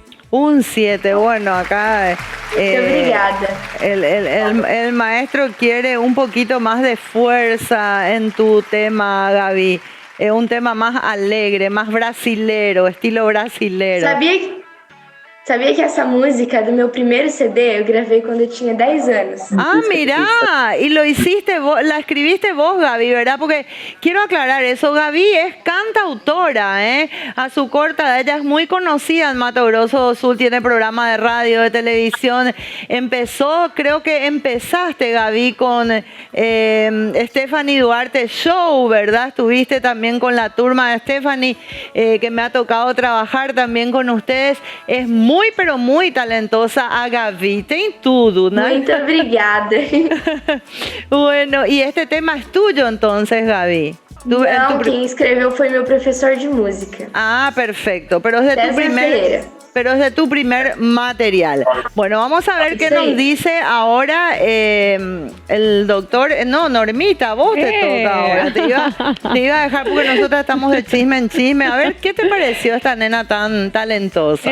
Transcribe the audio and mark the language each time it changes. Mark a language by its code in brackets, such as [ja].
[es] Un 7, bueno, acá el maestro quiere un poquito más de fuerza en tu tema, Gaby. Un tema más alegre, más brasilero, estilo brasilero. [pt] Sabia que essa música do meu primeiro CD eu gravei quando eu tinha 10 anos. [es] Ah, mirá, y lo hiciste vos, la escribiste vos, Gaby, ¿verdad? Porque quiero aclarar eso, Gaby es cantautora, a su corta edad, ella es muy conocida en Mato Grosso do Sul, tiene programa de radio, de televisión, creo que empezaste, Gaby, con Stephanie Duarte Show, ¿verdad? Estuviste también con la turma de Stephanie, que me ha tocado trabajar también con ustedes, es muy, pero muy talentosa a Gaby, [pt] tem tudo, [es] ¿no? [pt] Muito obrigada. [es] Bueno, y este tema es tuyo entonces, Gaby. [pt] Não, quem escreveu foi meu professor de música. [es] Ah, perfecto, pero es de tu primer material. Bueno, vamos a ver qué nos dice ahora el doctor. No, Normita, vos te toca ahora. Te iba a dejar porque nosotros estamos de chisme en chisme. A ver, ¿qué te pareció esta nena tan talentosa?